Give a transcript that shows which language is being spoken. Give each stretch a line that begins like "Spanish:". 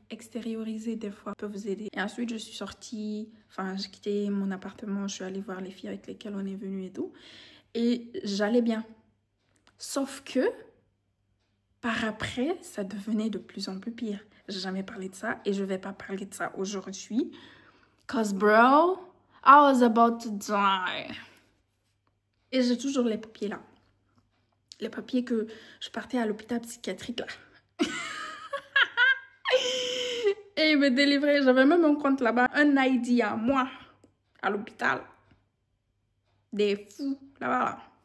French: Extérioriser, des fois, peut vous aider. Et ensuite, je suis sortie, j'ai quitté mon appartement. Je suis allée voir les filles avec lesquelles on est venu et tout. Et j'allais bien. Sauf que, par après, ça devenait de plus en plus pire. J'ai jamais parlé de ça et je vais pas parler de ça aujourd'hui.
English: Cause bro, I was about to die.
French: Et j'ai toujours les papiers là. Les papiers que je partais à l'hôpital psychiatrique là. Et il me délivrait. J'avais même un compte là-bas. Un ID à moi. À l'hôpital. Des fous là-bas là.